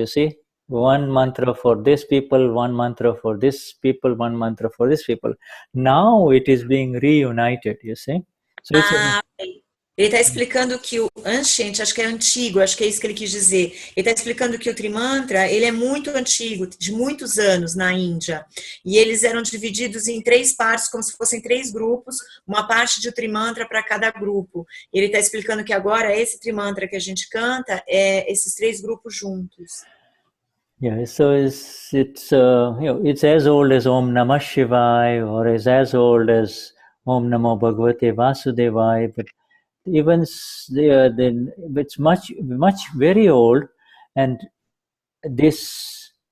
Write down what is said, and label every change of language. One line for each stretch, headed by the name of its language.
English: You see, one mantra for this people, one mantra for this people, one mantra for this people. Now it is being reunited. You see, so it's
Portuguese: Ele está explicando que o ancient, acho que é antigo, acho que é isso que ele quis dizer. Ele está explicando que o Trimantra, ele é muito antigo, de muitos anos na Índia. E eles eram divididos em 3 partes, como se fossem 3 grupos, uma parte de Trimantra para cada grupo. E ele está explicando que agora esse Trimantra que a gente canta é esses 3 grupos juntos.
English: Yeah, so it's as old as Om Namah Shivaya, or is as old as Om Namo Bhagavate Vasudevaya, but even it's much very old, and it's